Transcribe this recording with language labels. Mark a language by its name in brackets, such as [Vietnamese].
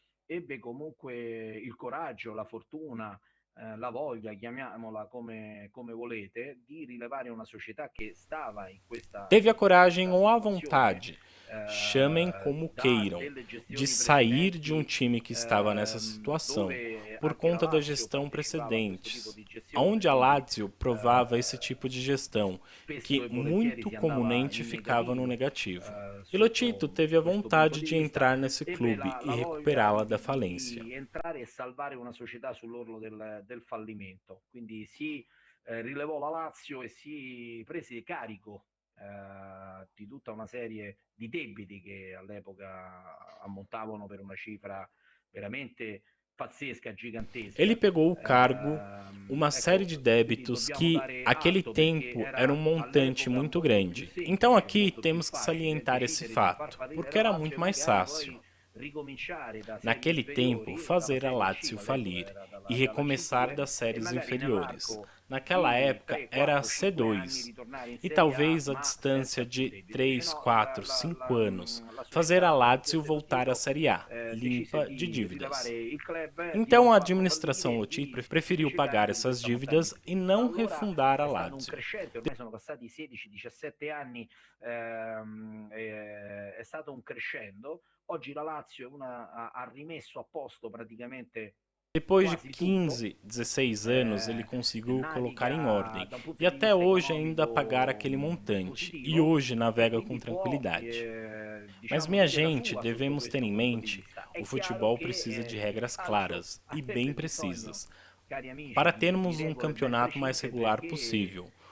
[Italian] ebbe comunque il coraggio, la fortuna, la voglia, chiamiamola come volete, di rilevare una società che stava in questa... [Portuguese] Teve a coragem ou a vontade, chamem como queiram, de sair de um time que estava nessa situação, por conta da gestão precedente, onde a Lazio provava esse tipo de gestão, que muito comumente ficava no negativo. E Lotito teve a vontade de entrar nesse clube e recuperá-la da falência. [Italian] Entrare e salvare una società sull'orlo del fallimento. Quindi si rilevò la Lazio e si prese carico di tutta una serie di debiti che all'epoca ammontavano per una cifra veramente pazzesca, gigantesca. [Portuguese] Ele pegou o cargo, uma série de débitos que, naquele tempo, era um montante muito grande. Então aqui temos que salientar esse fato, porque era muito mais fácil. Naquele tempo, fazer a Lazio falir e recomeçar das séries inferiores. Naquela época era a C2, e talvez a distância de 3, 4, 5 anos, fazer a Lazio voltar à Série A, limpa de dívidas. Então a administração Lotito preferiu pagar essas dívidas e não refundar a Lazio. [Italian] Sono passati 16, 17 anni, è stato un crescendo. Oggi la Lazio ha rimesso a posto praticamente. [Portuguese] Depois de 15, 16 anos, ele conseguiu colocar em ordem e até hoje ainda pagar aquele montante, e hoje navega com tranquilidade. Mas, minha gente, devemos ter em mente, o futebol precisa de regras claras e bem precisas, para termos um campeonato mais regular possível.